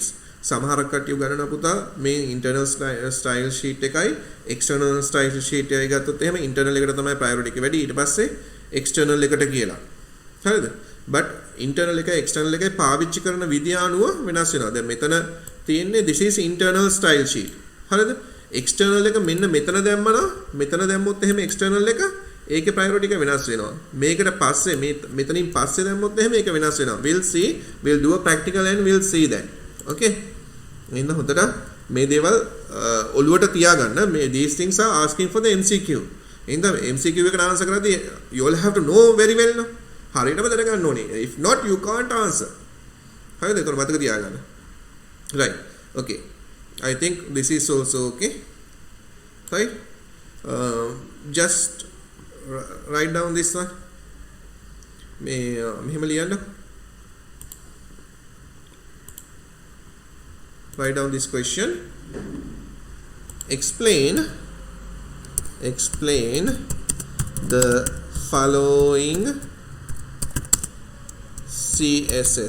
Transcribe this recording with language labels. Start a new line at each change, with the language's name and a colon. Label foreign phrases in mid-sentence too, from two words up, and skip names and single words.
Sinhala: සමහර කට්ටිය ගණන පුතා මේ
English: internal style sheet
Sinhala: එකයි
English: external style sheet
Sinhala: එකයි ගත්තොත් එහෙම internal එකට තමයි priority එක වැඩි, ඊට පස්සේ external එකට කියලා. හරිද? but internal එකයි external එකයි පාවිච්චි කරන විදිය අනුව වෙනස් වෙනවා. දැන් මෙතන තියෙන්නේ
English: this is internal style sheet.
Sinhala: හරිද? external එක මෙන්න මෙතන දැම්මනම් මෙතන දැම්මොත් එහෙම external එක ඒකේ priority එක වෙනස් වෙනවා. මේකට පස්සේ මෙතනින් පස්සේ දැම්මොත් එහෙම ඒක වෙනස් වෙනවා.
English: we'll do a practical and we'll see that. Okay?
Sinhala: එහෙනම් හොඳට මේ දේවල් ඔළුවට තියාගන්න.
English: මේ these things are asking for the MCQ. එහෙනම් MCQ එකට answer කරද්දී you all have to know very well no.
Sinhala: හරියටම දැනගන්න ඕනේ.
English: If not you can't answer.
Sinhala: හරිද? ඒක මතක තියාගන්න.
English: Right. Okay. I think this is also okay. Right? Just write down this one.
Sinhala: මෙහෙම ලියන්න.
English: Write down this question. Explain the following CSS.